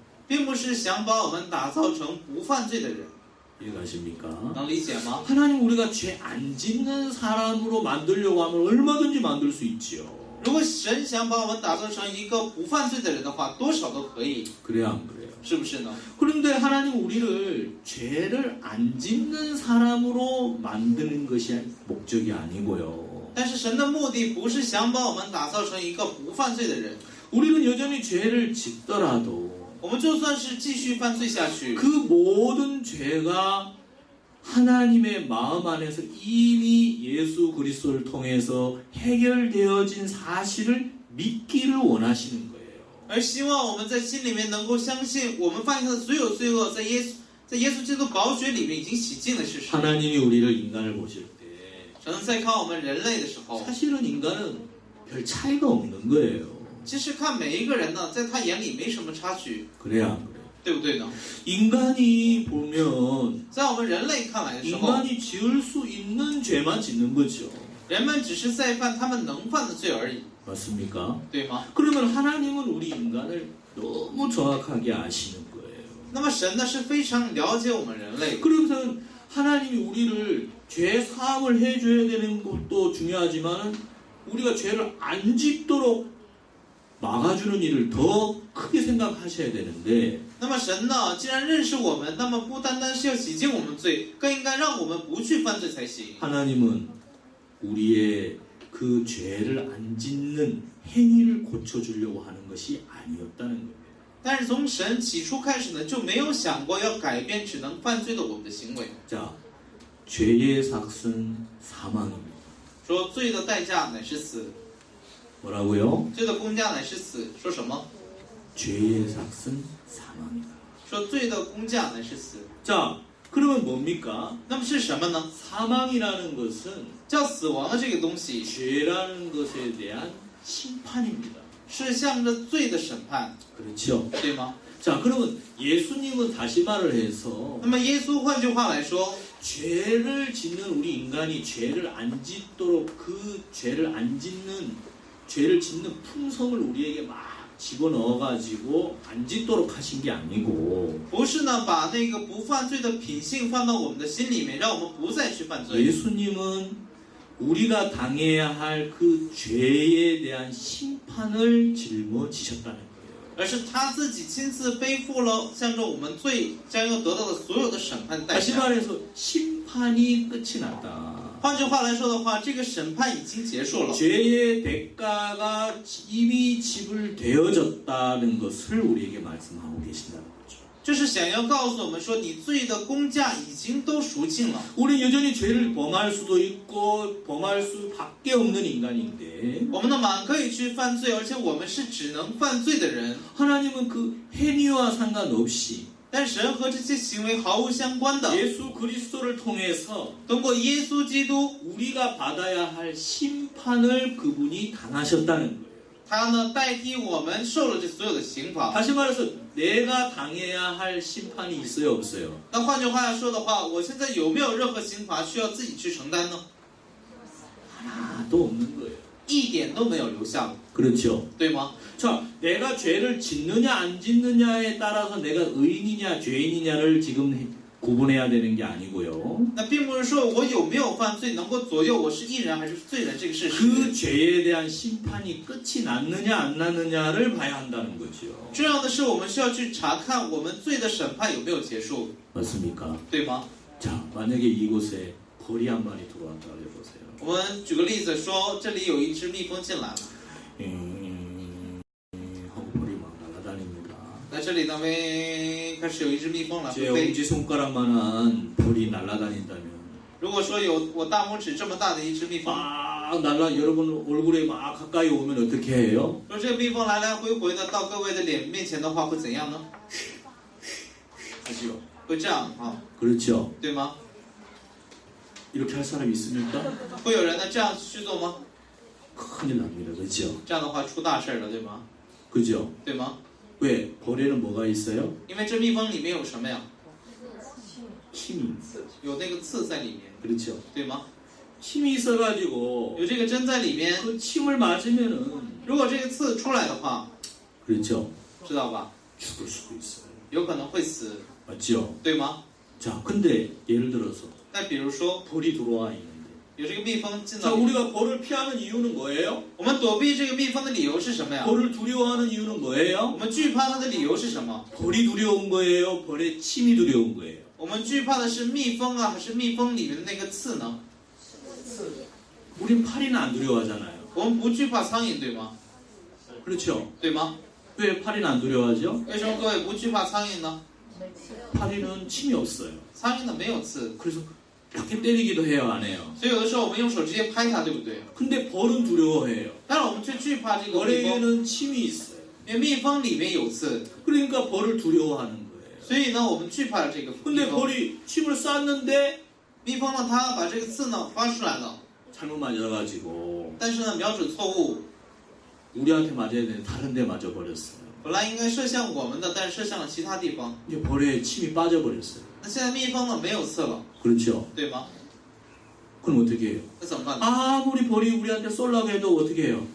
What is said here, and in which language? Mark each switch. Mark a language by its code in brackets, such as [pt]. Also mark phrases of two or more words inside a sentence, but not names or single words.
[zh] 并不是想把我们打造成不犯罪的人， [ko] 이해가십니까? [zh] 能理解吗？ [ko] 하나님 우리가 죄 안 짓는 사람으로 만들려고 하면 얼마든지 만들 수 있지요. [zh] 如果神想把我们打造成一个不犯罪的人的话，多少都可以， [ko] 그래야 안 그래요? [zh] 是不是呢？ [ko] 그런데 하나님 우리를 죄를 안 짓는 사람으로 만드는 것이 목적이 아니고요. [zh] 但是神的目的不是想把我们打造成一个不犯罪的人， [ko] 우리는 여전히 죄를 짓더라도 [zh] 我们就算是继续犯罪下去， [ko] 그 모든 죄가 하나님의 마음 안에서 이미 예수 그리스도를 통해서 해결되어진 사실을 믿기를 원하시는 거예요. [zh] 而希望我们在心里面能够相信，我们犯下的所有罪恶，在耶稣基督宝血里面已经洗净的事实。 [ko] 하나님이 우리를 인간을 보실 때 [zh] 神在看我们人类的时候， [ko] 사실은 인간은 별 차이가 없는 거예요. [zh] 其实看每一个人呢，在他眼里没什么差距， [ko] 그래야 안 그래요? [zh] 对不对呢？ [ko] 인간이 보면 [zh] 在我们人类看来的时候， [ko] 인간이 지을 수 있는 죄만 짓는 거죠. [zh] 人们只是在犯他们能犯的罪而已， [ko] 맞습니까? [zh] 对吗？ [ko] 그러면 하나님은 우리 인간을 너무 정확하게 아시는 거예요. [zh] 那么神呢是非常了解我们人类， [ko] 그러면서 하나님이 우리를 죄 사함을 해줘야 되는 것도 중요하지만 우리가 죄를 안 짓도록 막아주는 일을 더 크게 생각하셔야 되는데 [zh] 那么神呢，既然认识我们，那么不单单是要洗净我们罪，更应该让我们不去犯罪才行。 [ko] 하나님은 우리의 그 죄를 안 짓는 행위를 고쳐주려고 하는 것이 아니었다는 거예요. [zh] 但是从神起初开始呢，就没有想过要改变只能犯罪的我们的行为。 [ko] 자, 죄의 삭은 사망입니다. [zh] 说罪的代价乃是死， [ko] 뭐라고요? [zh] 罪的公价乃是死。说什么？ [ko] 죄의 삭은 사망이다. [zh] 说罪的公价乃是死。 [ko] 자, 그러면 뭡니까? [zh] 那么是什么呢？ [ko] 사망이라는 것은 [zh] 叫死亡的这个东西 [ko] 죄라는 것에 대한 심판입니다. [zh] 是向着罪的审判， [ko] 그렇죠? [zh] 对吗？ [ko] 자, 그러면 예수님은 다시 말을 해서 [zh] 那么耶稣换句话来说， [ko] 죄를 짓는 우리 인간이 죄를 안 짓도록 그 죄를 안 짓는 죄를 짓는 품성을 우리에게 막 집어넣어가지고 안 짓도록 하신 게 아니고 [zh] 不是呢把那个不犯罪的品性放到我们的心里面，让我们不再去犯罪。 [ko] 예수님은 우리가 당해야 할 그 죄에 대한 심판을 짊어지셨다는 거예요. [zh] 而是他自己亲自背负了向着我们罪将要得到的所有的审判代 [ko] 다시 [zh] 价。 [ko] 말해서 심판이 끝이 났다. [zh] 换句话来说的话，这个审判已经结束了， [ko] 죄의 대가가 이미 지불되어졌다는 것을 우리에게 말씀하고 계신다는 거죠. [zh] 这是想要告诉我们说，你罪的工价已经都赎尽了。 [ko] 우리 여전히 죄를 범할 수도 있고 범할 수밖에 없는 인간인데 [zh] 我们的满可以去犯罪，而且我们是只能犯罪的人。 [ko] 하나님은 그 행위와 상관없이 [zh] 但神和这些行为毫无相关的， [ko] 예수 그리스도를 통해서 [zh] 通过耶稣基督， [ko] 우리가 받아야 할 심판을 그분이 당하셨다는 거예요. [zh] 他呢代替我们受了这所有的刑罚。 [ko] 다시 말해서 내가 당해야 할 심판이 있어요, 없어요? [zh] 那换句话来说的话，我现在有没有任何刑罚需要自己去承担呢？ [ko] 하나도 없는 거예요. [zh] 一点都没有留下， [ko] 그렇죠? [zh] 对吗？ [ko] 자, 내가 죄를 짓느냐 안 짓느냐에 따라서 내가 의인이냐 죄인이냐를 지금 구분해야 되는 게 아니고요. [zh] 那并不是说我有没有犯罪能够左右我是义人还是罪人这个事 [ko] 그 [zh] 实。 [ko] 죄에 대한 심판이 끝이 났느냐 안 났느냐를 봐야 한다는 거죠. [zh] 重要的是，我们需要去查看我们罪的审判有没有结束， [ko] 맞습니까? [zh] 对吗？ [ko] 자, 만약에 이곳에 벌이 한 마리 들어왔다 해보세요. [zh] 我们举个例子说，这里有一只蜜蜂进来了， [ko] 하고 벌이 막 날아다닙니다. [zh] 在这里呢，开始有一只蜜蜂来 [ko] 제 [zh] 飞。 [ko] 엄지 손가락만한 벌이 날아다닌다면 [zh] 如果说有我大拇指这么大的一只蜜蜂， [ko] 막 여러분 얼굴에 막 가까이 오면 어떻게 해요? [zh] 如果这个蜜蜂来来回回的到各位的脸面前的话，会怎样呢？ [ko] 하지요. [zh] 会这样啊， [ko] 그렇죠. [zh] 对吗？ [ko] 이렇게 할 사람이 있습니까? [zh] 会有人呢这样去做吗？ [ko] 큰일 납니다. 그렇죠? [zh] 这样的话出大事了，对吗？ [ko] 그죠? [zh] 对吗？ [ko] 왜? 벌에는 뭐가 있어요? [zh] 因为这蜜蜂里面有什么呀？ [ko] 힘이. [zh] 有那个刺在里面， [ko] 그렇죠? [zh] 对吗？ [ko] 힘이 있어가지고 [zh] 有这个针在里面， [ko] 그 침을 맞으면은 [zh] 如果这个刺出来的话， [ko] 그렇죠? [zh] 知道吧？ [ko] 죽을 수도 있어요. [zh] 有可能会死， [ko] 맞죠? [zh] 对吗？ [ko] 자, 근데 예를 들어서 [zh] 再比如说， [ko] 벌이 들어와 있는데 [zh] 有这个蜜蜂进 [ko] 자, [zh] 到里面， [ko] 우리가 벌을 피하는 이유는 뭐예요? [zh] 我们躲避这个蜜蜂的理由是什么呀？ [ko] 벌을 두려워하는 이유는 [zh] 我 [ko] 뭐예요? [zh] 们惧怕它的理由是什么？ [ko] 벌이 두려운 거예요? 벌의 침이 두려운 거예요? [zh] 我们惧怕的是蜜蜂啊，还是蜜蜂里面的那个刺呢？ [ko] 우린 파리는 안 두려워하잖아요. [zh] 我们不惧怕苍蝇，对吗？ [ko] 그렇죠? [zh] 对吗？ [ko] 왜 파리는 안 두려워하죠? [zh] 为什么各位不惧怕苍蝇呢？ [ko] 파리는 침이 없어요. [zh] 苍蝇呢没有刺， [ko] 그래서 이렇게 때리기도 해요, 안 해요? [zh] 所以有的时候我们用手直接拍它，对不对？ [ko] 근데 벌은 두려워해요. [zh] 但是我们却惧怕这个蜜蜂， [ko] 벌에게는 침이 있어요. [zh] 因为蜜蜂里面有刺， [ko] 그러니까 벌을 두려워하는 거예요. [zh] 所以呢，我们惧怕这个蜜 [ko] 근데 [zh] 蜂。 [ko] 벌이 침을 쐈는데 [zh] 蜜蜂呢，它把这个刺呢发出来了， [ko] 잘못 맞아가지고 [zh] 但是呢，瞄准错误， [ko] 우리한테 맞아야 되는데 다른 데 맞아버렸어요. [zh] 本来应该射向我们的，但是射向了其他地方。 [ko] 이제 벌에 침이 빠져버렸어요. [zh] 那现在蜜蜂呢没有刺了， [ko] 그렇죠? [zh] 对吗？ [ko] 그럼 어떻게 해요? [zh] 那怎么办呢？ [ko] 아무리 벌이 우리한테 쏠라고 해도 어떻게 해요?